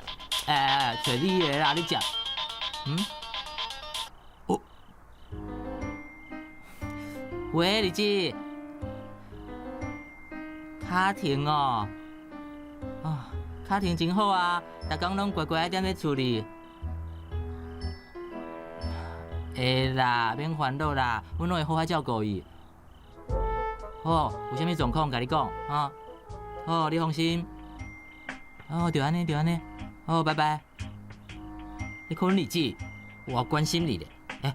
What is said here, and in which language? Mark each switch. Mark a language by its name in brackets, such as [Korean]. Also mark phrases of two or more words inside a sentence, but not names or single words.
[Min Nan Chinese] 找你的啦，你食？哦。喂，儿子。卡廷哦。啊，卡廷真好啊，逐工拢乖乖踮咧厝里。会啦，免烦恼啦，阮拢会好好照顾伊。好，有啥物状况，甲你讲啊。好，你放心。哦，就安尼。好，拜拜。你看阮儿子，我关心你咧。